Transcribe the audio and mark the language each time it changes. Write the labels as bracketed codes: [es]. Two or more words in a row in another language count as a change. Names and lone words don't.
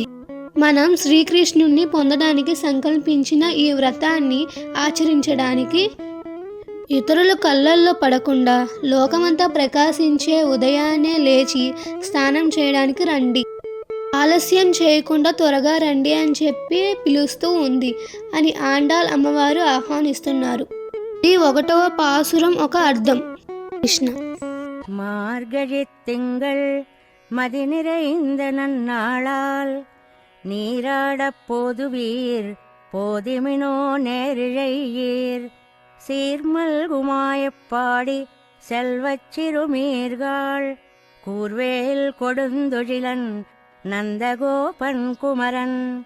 [te] మనం శ్రీకృష్ణుణ్ణి పొందడానికి సంకల్పించిన ఈ వ్రతాన్ని ఆచరించడానికి ఇతరుల కళ్ళల్లో పడకుండా లోకమంతా ప్రకాశించే ఉదయాన్నే లేచి స్నానం చేయడానికి రండి. ఆలస్యం చేయకుండా త్వరగా రండి అని చెప్పి పిలుస్తూ ఉంది అని ఆండాల్ అమ్మవారు ఆహ్వానిస్తున్నారు. ఈ 1వ పాసురం ఒక అర్థం. కృష్ణ [ta] மார்கழி திங்கள் மதி நிறைந்த நன்னாளால் நீராடப் போதுவீர் போதிமினோ நேரிழையீர் சீர்மல்குமாயப்பாடி செல்வச் சிறுமீர்கள் கூர்வேல் கொடுந்தொழிலன் நந்தகோபன் குமரன்